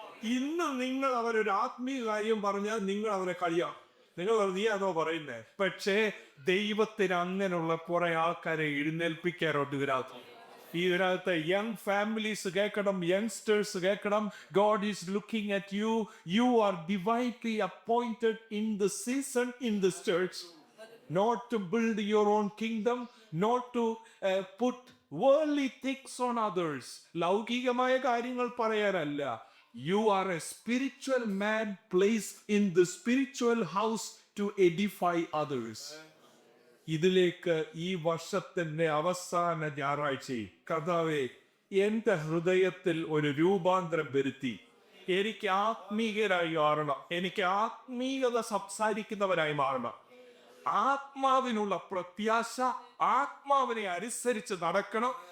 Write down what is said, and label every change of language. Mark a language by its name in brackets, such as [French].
[Malayalam] ഇന്ന് നിങ്ങൾ അവരൊരു ആത്മീയ കാര്യം പറഞ്ഞാൽ നിങ്ങൾ അവരെ കളിയാം. നിങ്ങൾ നീ അതോ പറയുന്നേ. പക്ഷേ ദൈവത്തിന് അങ്ങനെയുള്ള കുറെ ആൾക്കാരെ എഴുന്നേൽപ്പിക്കാറുണ്ട് ഇതിനകത്ത് യങ് ഫാമിലീസ് കേൾക്കണം, യങ്സ്റ്റേഴ്സ് കേൾക്കണം. [English] God is looking at you. You are divinely appointed in the season in this church, not to build your own kingdom, not to put worldly things on others. [Malayalam] ലൗകികമായ കാര്യങ്ങൾ പറയാനല്ല. [English] You are a spiritual man placed in the spiritual house to edify others. [Malayalam] ഇതിലേക്ക് ഈ വർഷത്തിന്റെ അവസാന ഞായറാഴ്ചയിൽ കർത്താവേ, എന്റെ ഹൃദയത്തിൽ ഒരു രൂപാന്തരം വരുത്തി എനിക്ക് ആത്മീയരായി മാറണം. എനിക്ക് ആത്മീയത സംസാരിക്കുന്നവരായി മാറണം. ആത്മാവിനുള്ള പ്രത്യാശ, ആത്മാവിനെ അനുസരിച്ച് നടക്കണം.